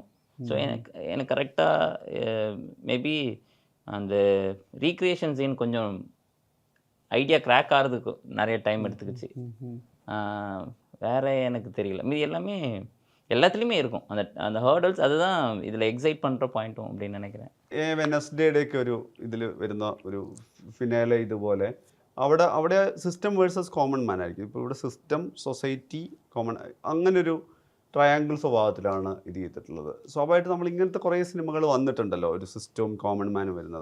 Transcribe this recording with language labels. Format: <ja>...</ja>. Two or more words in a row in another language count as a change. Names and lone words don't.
<ta>ஸோ எனக்கு கரெக்டாக மேபி அந்த</ta> <en>recreation scene</en> <ta>கொஞ்சம்</ta> <en>idea crack</en> <ta>ஆகிறதுக்கு நிறைய டைம் எடுத்துக்கிச்சு. வேறு எனக்கு தெரியல. மீதி எல்லாமே எல்லாத்துலேயுமே இருக்கும் அந்த ഹേർഡൽസ്. அதுதான் இதில் എക്സൈറ്റ് பண்ணுற പോയിന്റും அப்படின்னு நினைக்கிறேன்.</ta> <ml>വെനസ്ഡേയുടെയൊക്കെ ഒരു ഇതിൽ വരുന്ന ഒരു ഫിനാലെ ഇതുപോലെ അവിടെ</ml> <en>system versus common man</en> <ml>ആയിരിക്കും. ഇപ്പോൾ ഇവിടെ സിസ്റ്റം, സൊസൈറ്റി, കോമൺ, അങ്ങനൊരു ട്രയാങ്കിൾ സ്വഭാവത്തിലാണ് ഇത് ചെയ്തിട്ടുള്ളത്. സ്വാഭാവികമായിട്ട് നമ്മൾ ഇങ്ങനത്തെ കുറേ സിനിമകൾ വന്നിട്ടുണ്ടല്ലോ, ഒരു സിസ്റ്റവും കോമൺ മാനും വരുന്നത്.</ml>